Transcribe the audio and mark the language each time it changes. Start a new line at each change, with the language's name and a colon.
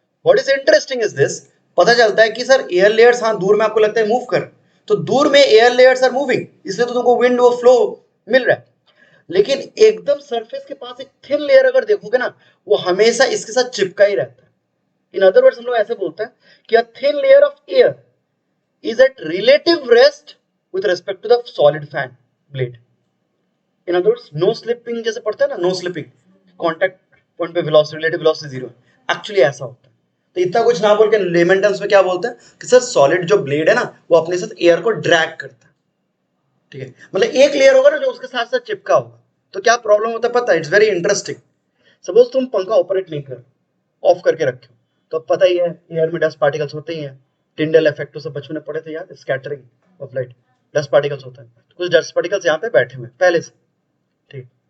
English: what is interesting is this,
Hindi: पता चलता है कि सर एयर लेयर्स, हाँ दूर में आपको लगता है मूव कर, तो दूर में एयर लेयर्स आर मूविंग, इसलिए तो तुमको विंड वो फ्लो मिल रहा है, लेकिन एकदम सरफेस के पास एक थिन लेयर अगर देखोगे ना, वो हमेशा इसके साथ चिपका ही रहता है।
English: in other words
Hindi: हम लोग ऐसे बोलते हैं कि
English: A thin layer of air is at relative rest with respect to the solid fan blade. In other words, no slipping
Hindi: जैसे पढ़ते हैं ना,
English: no slipping, contact point पे velocity, relative velocity zero है, actually
Hindi: ऐसा होता है। तो इतना कुछ ना बोल के लेमन टर्म्स में क्या बोलते हैं कि सर सॉलिड जो ब्लेड है ना, वो अपने साथ एयर को ड्रैग करता है, ठीक है, मतलब एक लेयर होगा ना जो उसके साथ साथ चिपका होगा, तो क्या प्रॉब्लम होता है पता है,
English: It's very interesting.
Hindi: सपोज तुम पंखा ऑपरेट नहीं कर, ऑफ करके रखे हो, तो अब पता ही है एयर में डस्ट पार्टिकल्स होते ही हैं, टिंडल इफेक्ट तो सब बचपन में पढ़े थे याद, scattering of light, dust particles होता है, तो कुछ डस्ट पार्टिकल्स यहाँ पे बैठे हुए हैं पहले से, ठीक।